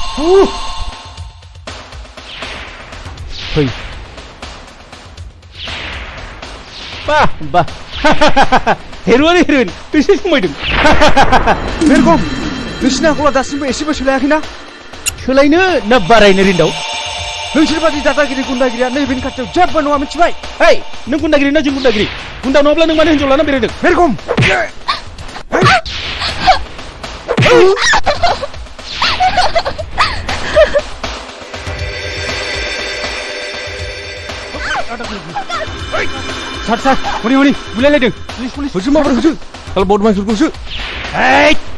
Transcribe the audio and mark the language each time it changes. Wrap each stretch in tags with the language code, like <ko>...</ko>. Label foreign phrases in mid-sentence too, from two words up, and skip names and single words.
<brx>फै Bah, bah. Heroin बेसे समायदों बेरगम नोंसिनि आखला दासिमबो एसेबो सोलायाखैना सोलायनो ना बारायनो रेन्दाव नोंसोर बादि दादागिरि गुन्दागिरिया नैबेनि खाथियाव जेबो नङा मिथिबाय हेय नों गुन्दागिरि ना जों गुन्दागिरि गुन्दा नङाब्ला नों मानो हिन्जाव लाना बेरायदों बेरगम सार हनै हनै बुलायलायदों होसो माबोरै होसो kalau बदमासफोरखौसो हेय</brx>